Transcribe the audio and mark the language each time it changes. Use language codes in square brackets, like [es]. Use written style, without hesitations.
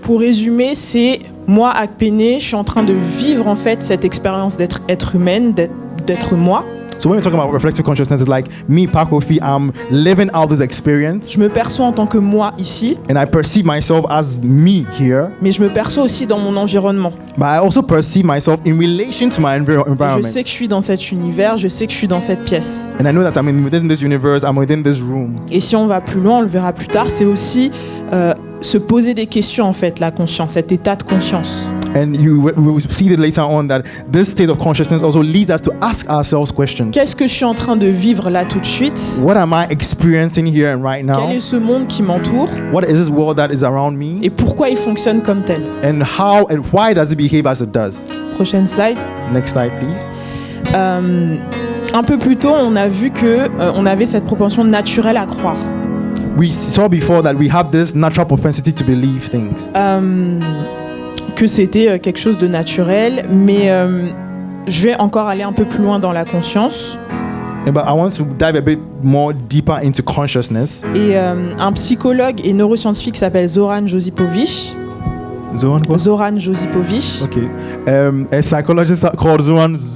[fr] Pour résumer, c'est moi, Akpene, je suis en train de vivre en fait cette expérience d'être être humaine, d'être moi. [en] So when we're talking about reflective consciousness, it's like me, Pakofi, I'm living out this experience, [fr] Je me perçois en tant que moi ici, [en] and I perceive myself as me here, [fr] mais je me perçois aussi dans mon environnement. [en] but I also perceive myself in relation to my [fr] Je [en] environment. [fr] sais que je suis dans cet univers, je sais que je suis dans cette pièce. [en] And I know that I'm within this universe, I'm within this room. [fr] Et si on va plus loin, on le verra plus tard, c'est aussi se poser des questions en fait, la conscience, cet état de conscience. [en] And we will see that later on that this state of consciousness also leads us to ask ourselves questions. [fr] Qu'est-ce que je suis en train de vivre là tout de suite? [en] What am I experiencing here and right now? [fr] Quel est ce monde qui m'entoure? [en] What is this world that is around me? [fr] Et pourquoi il fonctionne comme tel? [en] And how and why does it behave as it does? [fr] Prochaine slide. [en] Next slide, please. [fr] Un peu plus tôt, on a vu que on avait cette propension naturelle à croire. [en] We saw before that we have this natural propensity to believe things. [fr] Que c'était quelque chose de naturel, mais je vais encore aller un peu plus loin dans la conscience. [en] But I want to dive a bit more deeper into consciousness. [fr] Et un psychologue et neuroscientifique qui s'appelle Zoran Josipovic. [en] Zoran what? Zoran Josipovic. Okay. A psychologist called Zoran